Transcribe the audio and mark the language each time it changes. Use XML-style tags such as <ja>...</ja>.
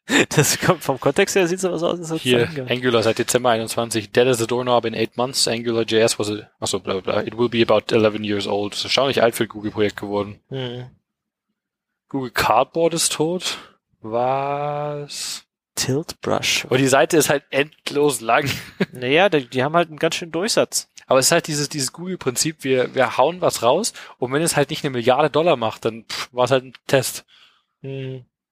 <de>Das kommt vom Kontext her, sieht sowas aus. Hier, Angular seit Dezember 21.</de> <en>Dead as a doorknob in 8 months. AngularJS was a, achso, bla bla bla. It will be about 11 years old.</en> <de>Das ist erstaunlich alt für ein Google-Projekt geworden. Hm. Google Cardboard ist tot. Was? Tiltbrush. Und die Seite ist halt endlos lang. Naja, die haben halt einen ganz schönen Durchsatz. Aber es ist halt dieses Google-Prinzip, wir hauen was raus und wenn es halt nicht eine Milliarde Dollar macht, dann war es halt ein Test. Hm.</de>